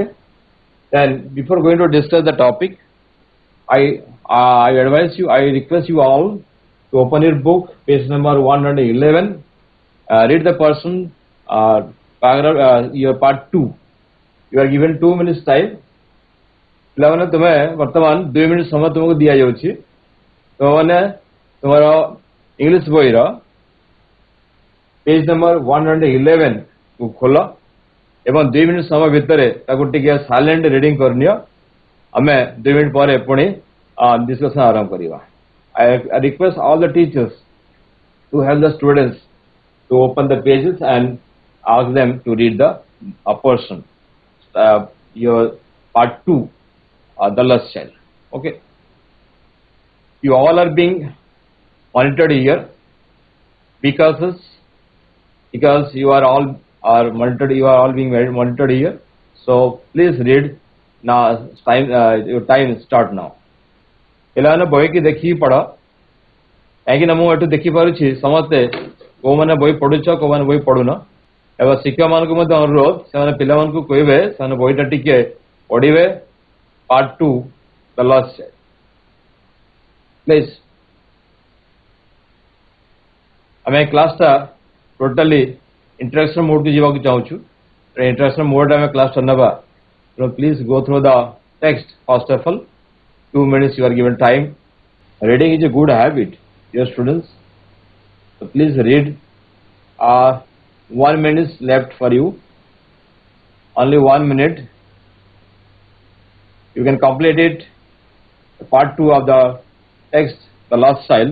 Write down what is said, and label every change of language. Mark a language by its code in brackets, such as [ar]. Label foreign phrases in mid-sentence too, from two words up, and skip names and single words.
[en] Then before going to discuss the topic, I request you all to open your book, page number 111. Read the person, paragraph, your part 2. You are given 2 minutes time. [or] ପିଲାମାନେ ତୁମେ ବର୍ତ୍ତମାନ 2 ମିନିଟ୍ ସମୟ ତୁମକୁ ଦିଆଯାଉଛି। ତୁମମାନେ ତୁମର ଇଂଲିଶ ବହିର [en] page number [or] 111 କୁ ଖୋଲ ଏବଂ 2 ମିନିଟ୍ ସମୟ ଭିତରେ ତାକୁ ଟିକେ [en] silent reading [or] କରିନିଅ। ଆମେ 2 ମିନିଟ୍ ପରେ ପୁଣି discussion ଆରମ୍ଭ କରିବା। [en] I request all the teachers to help the students to open the pages and ask them to read the portion. Your part 2, the last child. Okay. You all are being monitored here because you are all monitored. You are all being very monitored here. So please read now. Your time start now. [or] ପିଲାମାନେ ବହିକି ଦେଖିକି ପଢ଼ କାହିଁକିନା ମୁଁ ଏଠୁ ଦେଖିପାରୁଛି ସମସ୍ତେ କୋଉମାନେ ବହି ପଢୁଛ କୋଉମାନେ ବହି ପଢୁନ ଏବଂ ଶିକ୍ଷକମାନଙ୍କୁ ମଧ୍ୟ ଅନୁରୋଧ ସେମାନେ ପିଲାମାନଙ୍କୁ କହିବେ ସେମାନେ ବହିଟା ଟିକେ ପଢିବେ [en] part 2 the last child please [or] ଆମେ କ୍ଲାସଟା [en] totally interaction mode [or] ଯିବାକୁ ଚାହୁଁଛୁ [en] interaction mode [or] ଆମେ କ୍ଲାସଟା ନେବା [en] please go through the text first of all 2 minutes you are given time. Reading is a good habit, dear students. So please read. 1 minute left for you. Only 1 minute. You can complete it. Part 2 of the text, the last child.